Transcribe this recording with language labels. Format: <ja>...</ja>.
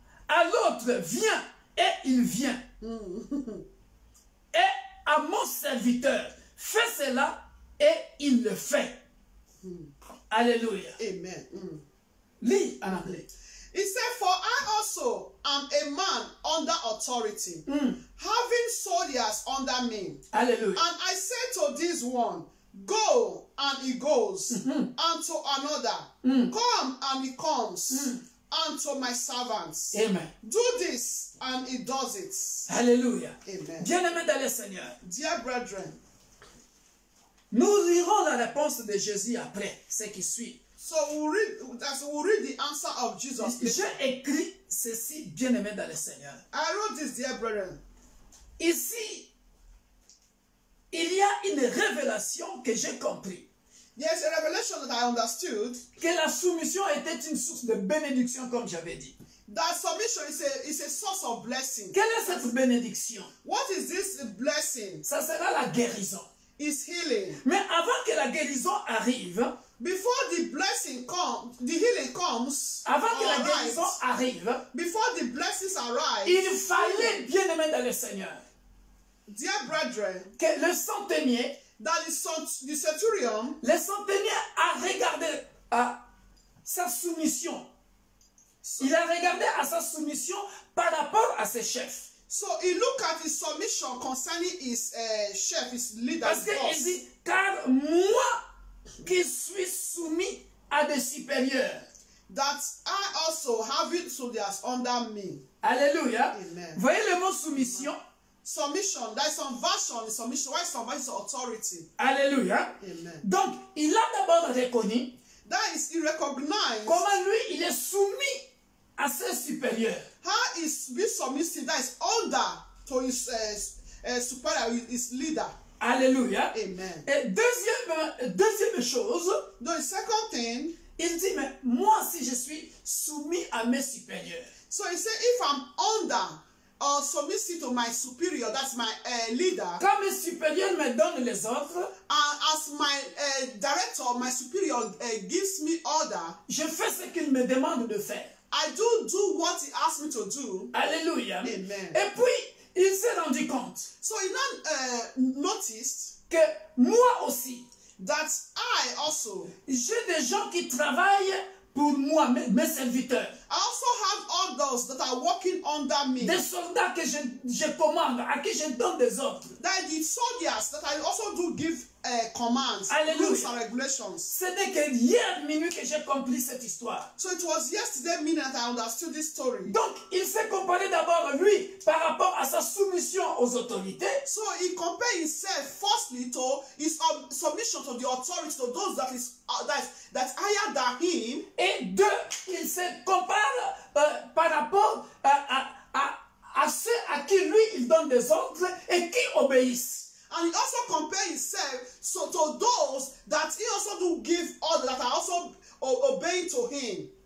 <fr>À l'autre, viens, et il vient. Et à mon serviteur, fais cela, et il le fait. Alléluia. Amen. Lis en anglais.</fr> <en>He said, for I also am a man under authority, having soldiers under me. Alléluia. And I say to this one, go, and he goes, and to another, come, and he comes, and to my servants, Amen. do this, and he does it. Alléluia. Amen.</en> <fr>Bien-aimés dans le Seigneur,</fr> <en>Dear brethren,</en> <fr>nous lirons la réponse de Jésus après, ce qui suit.</fr> <en>so we'll read the answer of Jesus.</en> <fr>J'ai écrit ceci, bien-aimés dans le Seigneur.</fr> <en>I wrote this, dear brethren.</en> <fr>Ici, il y a une révélation que j'ai compris.</fr> <en>There's a revelation that I understood,</en> <fr>Que la soumission était une source de bénédiction, comme j'avais dit.</fr> <en>that submission is a source of blessing.</en> <fr>Quelle est cette bénédiction?</fr> <en>What is this blessing?</en> <fr>Ça sera la guérison.</fr> <en>Is healing.</en> <fr>Mais avant que la guérison arrive,</fr> <en>Before the blessing comes, the healing comes,</en> <fr>avant que la</fr> <en>arrives,</en> <fr>guérison arrive,</fr> <en>before the blessings arrive,</en> <fr>il fallait, bien-aimés dans le Seigneur,</fr> <en>dear brethren,</en> <fr>que le centenier,</fr> <en>that the centurion,</en> <fr>le centenier a regardé à sa soumission. Il a regardé à sa soumission par rapport à ses chefs.</fr> <en>so he looked at his submission concerning his chef, his leader,</en> <fr>Parce</fr> <en>his</en> <fr>qu'il</fr> <en>boss.</en> <fr>dit, car moi qui suis soumis à des supérieurs.</fr> <en>That I also have it soldiers under me. Alléluia. Amen.</en> <fr>Voyez le mot soumission.</fr> <en>Submission, there is some version in submission, why some version is authority. Alléluia. Amen.</en> <fr>Donc, il a d'abord reconnu</fr> <en>That is, he recognized</en> <fr>comment lui, il est soumis à ses supérieurs.</fr> <en>how is being submissive, that is under to his superior, his leader. Alléluia. Amen.</en> <fr>Et deuxième chose,</fr> <en>The second thing,</en> <fr>il dit, mais moi, si je suis soumis à mes supérieurs,</fr> <en>so he said, if I'm under or submissive to my superior, that's my leader,</en> <fr>quand mes supérieurs me donnent les ordres,</fr> <en>and as my director, my superior gives me order,</en> <fr>je fais ce qu'il me demande de faire.</fr> <en>I do what he asks me to do. Alléluia. Amen.</en> <fr>Et puis, il s'est rendu compte</fr> <en>So he now noticed</en> <fr>que moi aussi,</fr> <en>that I also,</en> <fr>j'ai des gens qui travaillent pour moi, mes serviteurs.</fr> <en>I also have others that are working under me.</en> <fr>Des soldats que je commande, à qui je donne des ordres.</fr> <en>That the soldiers that I also do give commands, Hallelujah. rules and regulations.</en> <fr>Ce n'est que hier minuit que j'ai compris cette histoire.</fr> <en>So it was yesterday midnight I understood this story.</en> <fr>Donc, il s'est comparé d'abord, lui, par rapport à sa soumission aux autorités.</fr> <en>So he compared himself firstly to his submission to the authority, to those that's higher than him.</en> <fr>Et deux, il se compare par rapport à ceux à qui lui, il donne des ordres et qui obéissent.</fr> <en>And he also compared himself to those that he also do give orders, that are also obeying to him.</en>